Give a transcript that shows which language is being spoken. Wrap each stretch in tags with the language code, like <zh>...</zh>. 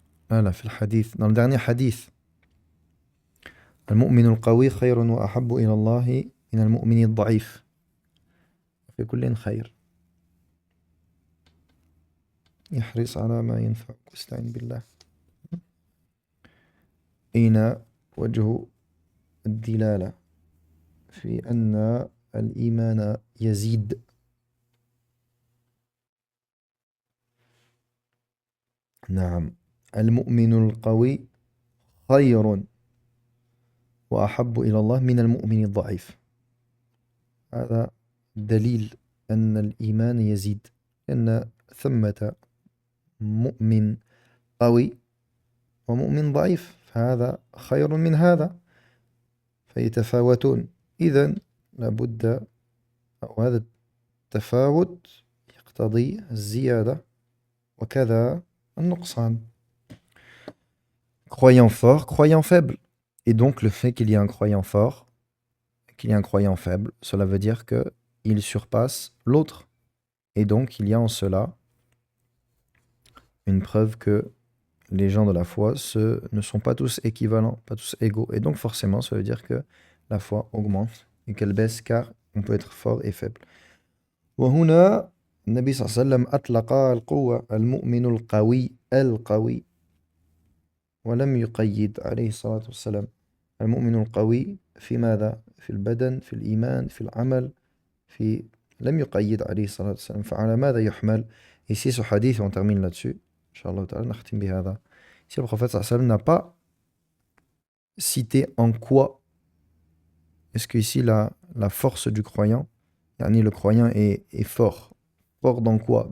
<fr>Voilà,</fr> <ar>في الحديث,</ar> <fr>dans le dernier hadith.</fr> <ar>المؤمن القوي خير وأحب إلى الله من المؤمن الضعيف في كل خير يحرص على ما ينفع واستعين بالله. أين وجه الدلالة في أن الإيمان يزيد؟ نعم، المؤمن القوي خير وأحب إلى الله من المؤمن الضعيف. هذا دليل أن الإيمان يزيد، لأن ثمة مؤمن قوي ومؤمن ضعيف، فهذا خير من هذا، فيتفاوتون. إذن لابد، أو هذا التفاوت يقتضي الزيادة وكذا النقصان.</ar> <fr>Croyant fort, croyant faible. Et donc le fait qu'il y ait un croyant fort, qu'il y ait un croyant faible, cela veut dire qu'il surpasse l'autre. Et donc il y a en cela une preuve que les gens de la foi ne sont pas tous équivalents, pas tous égaux. Et donc forcément, ça veut dire que la foi augmente et qu'elle baisse, car on peut être fort et faible.</fr> <ar>وهنا النبي صلى الله عليه وسلم أطلق القوة المؤمن القوي ولم يقيد عليه الصلاة والسلام. المؤمن القوي في ماذا؟ في البدن، في الإيمان، في العمل، لم يقيد عليه الصلاة والسلام. فعلى ماذا يحمل؟</ar> <fr>Ici, ce hadith, on termine là-dessus. Inch'Allah ta'ala,</fr> <ar>نختم بهذا.</ar> <fr>Ici, le prophète sallallahu alayhi wa sallam n'a pas cité en quoi? Est-ce que ici la force du croyant, yani le croyant est fort. Fort dans quoi?</fr>